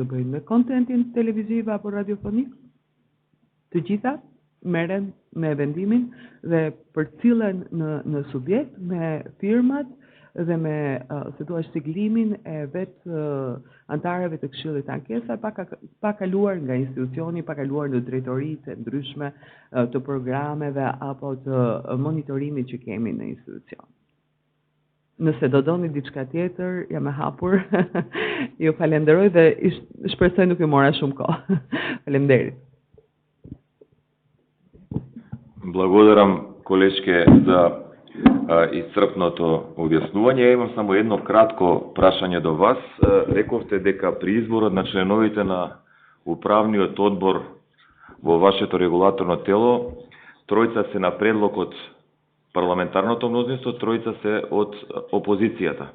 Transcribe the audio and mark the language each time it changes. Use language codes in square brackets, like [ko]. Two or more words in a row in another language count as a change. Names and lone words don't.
[sq] të bëjnë me kontentin televiziv apo radiofonik, të gjitha merren me vendimin dhe përcillen në subjekt me firmat dhe me siglimin e vetë antarëve të Këshillit të Ankesave, pa kaluar nga institucioni, pa kaluar në drejtoritë e ndryshme të programeve apo të monitorimit që kemi në institucion. Nëse do doni diçka tjetër, jam e hapur. Ju falenderoj dhe shpresoj nuk ju mora shumë kohë. Faleminderit. [mk] Благодарам, колешке, за исцрпното објаснување. Имам само едно кратко прашање до вас. Рековте дека при изборот на членовите на управниот одбор во вашето регулаторно тело, тројца се на предлог од парламентарното мнозинство, тројца се од опозицијата.